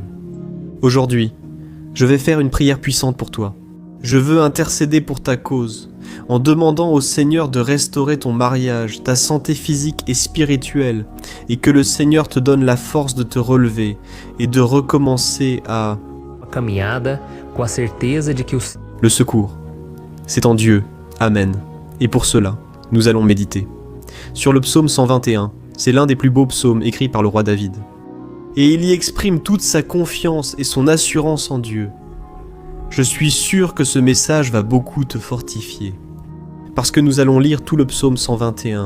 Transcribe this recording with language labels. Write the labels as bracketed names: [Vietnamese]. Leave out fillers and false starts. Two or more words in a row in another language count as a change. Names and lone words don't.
[French] Aujourd'hui, je vais faire une prière puissante pour toi. Je veux intercéder pour ta cause, en demandant au Seigneur de restaurer ton mariage, ta santé physique et spirituelle, et que le Seigneur te donne la force de te relever et de recommencer à... [Portuguese] caminhada com a certeza de que [French] Le secours, c'est en Dieu. Amen. Et pour cela, nous allons méditer sur le psaume 121. C'est l'un des plus beaux psaumes écrits par le roi David. Et il y exprime toute sa confiance et son assurance en Dieu. Je suis sûr que ce message va beaucoup te fortifier, parce que nous allons lire tout le psaume 121.